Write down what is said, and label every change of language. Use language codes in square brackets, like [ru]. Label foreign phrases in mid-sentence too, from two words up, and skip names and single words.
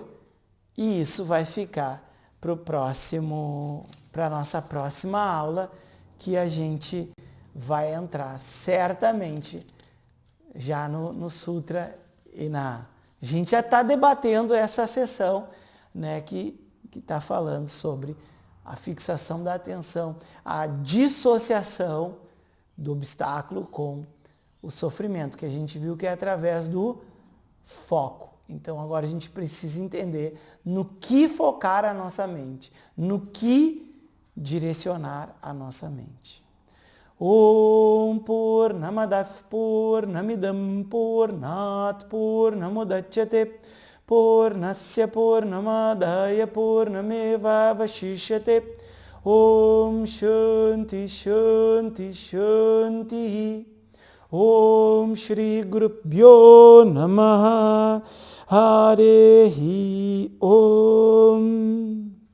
[pt] E isso vai ficar para a nossa próxima aula, que a gente vai entrar certamente já no Sutra e a gente já está debatendo essa sessão, né, que está falando sobre a fixação da atenção, a dissociação do obstáculo com o sofrimento, que a gente viu que é através do foco. Então agora a gente precisa entender no que focar a nossa mente, no que direcionar a nossa mente. [sa] ॐ पूर्णमदः पूर्णमिदं पूर्णात् पूर्णमुदच्यते पूर्णस्य पूर्णमादाय पूर्णमेव अवशिष्यते ॐ शान्तिः शान्तिः शान्तिः ॐ श्री गुरुभ्यो नमः हरि ॐ.